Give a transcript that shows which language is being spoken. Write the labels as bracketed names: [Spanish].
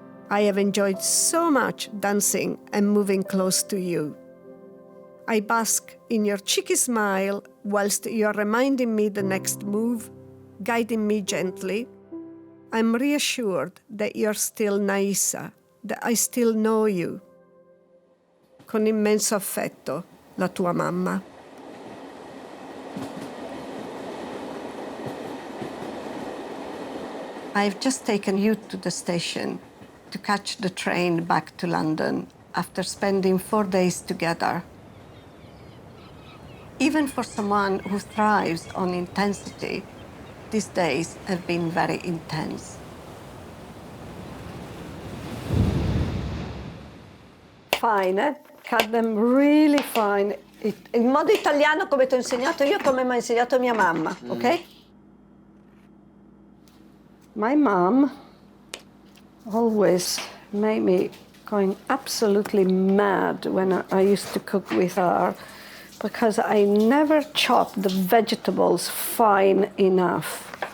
[English] I have enjoyed so much dancing and moving close to you. I bask in your cheeky smile whilst you are reminding me the next move, guiding me gently. I'm reassured that you're still Naissa, that I still know you. [Italian] Con immenso affetto, la tua mamma. [English] I've just taken you to the station to catch the train back to London after spending 4 days together. Even for someone who thrives on intensity, these days have been very intense. Fine, eh? Cut them really fine. [Italian] In modo italiano come ti ho insegnato io, come mi ha insegnato mia mamma, ok? [English] My mom always made me going absolutely mad when I used to cook with her because I never chopped the vegetables fine enough.